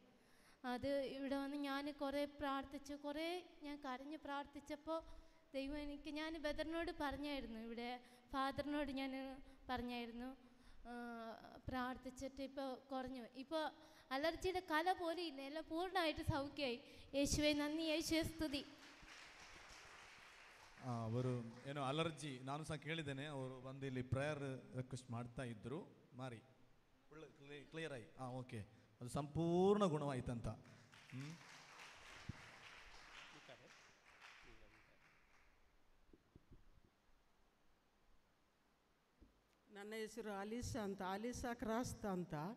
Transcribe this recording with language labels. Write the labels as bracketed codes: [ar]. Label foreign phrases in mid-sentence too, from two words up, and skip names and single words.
[ml] അത് ഇവിടെ വന്ന് ഞാൻ കുറേ പ്രാർത്ഥിച്ചു, ഞാൻ കരഞ്ഞ് പ്രാർത്ഥിച്ചപ്പോൾ ദൈവം ഞാൻ ബദറിനോട് പറഞ്ഞായിരുന്നു, ഇവിടെ ഫാദറിനോട് ഞാൻ പറഞ്ഞായിരുന്നു, പ്രാർത്ഥിച്ചിട്ട് ഇപ്പോൾ കുറഞ്ഞു. ഇപ്പോൾ അലർജിയുടെ കല പോലും ഇല്ല, എല്ലാം പൂർണ്ണമായിട്ട് സൗഖ്യമായി. യേശുവേ നന്ദി, യേശുവേ സ്തുതി. [kn] ಅವರು ಏನೋ ಅಲರ್ಜಿ ನಾನು ಸಹ ಕೇಳಿದ್ದೇನೆ. ಅವರು ಬಂದು ಇಲ್ಲಿ [en] prayer request [kn] ಮಾಡ್ತಾ ಇದ್ದರು. ಮಾರಿ ಕ್ಲಿಯರ್ ಆಗಿ ಓಕೆ, ಅದು ಸಂಪೂರ್ಣ ಗುಣವಾಯ್ತಂತ. ನನ್ನ ಹೆಸರು ಆಲಿಸಾ ಕ್ರಾಸ್ತ ಅಂತ.